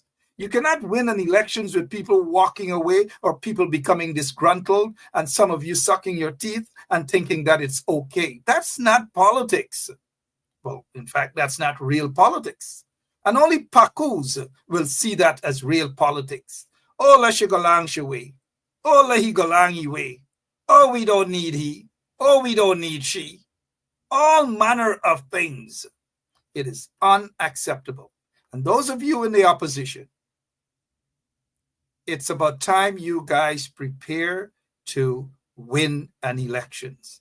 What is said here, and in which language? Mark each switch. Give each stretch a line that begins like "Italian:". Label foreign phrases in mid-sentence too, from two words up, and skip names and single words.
English: You cannot win an elections with people walking away or people becoming disgruntled and some of you sucking your teeth and thinking that it's okay. That's not politics. Well, in fact, that's not real politics. And only Pakus will see that as real politics. Oh, la shigolang shiwe. Oh, la higolang iwe. Oh, we don't need he. Oh, we don't need she. All manner of things. It is unacceptable. And those of you in the opposition, it's about time you guys prepare to win an elections.